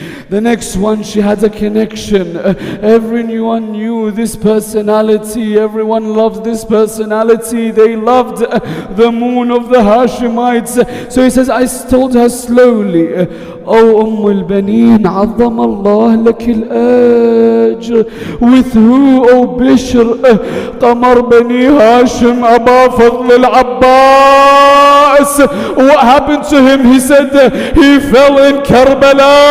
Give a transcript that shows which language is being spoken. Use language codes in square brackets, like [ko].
[en] The next one, she had a connection. Everyone knew this personality. Everyone loved this personality. They loved the moon of the Hashemites. So he says, I told her slowly, oh Baneen, [ar] عظم الله لك الأجر. [en] With who, oh Bishr? [ar] قمر بني هاشم أبا فضل العباس. [en] What happened to him? He said he fell in Karbala.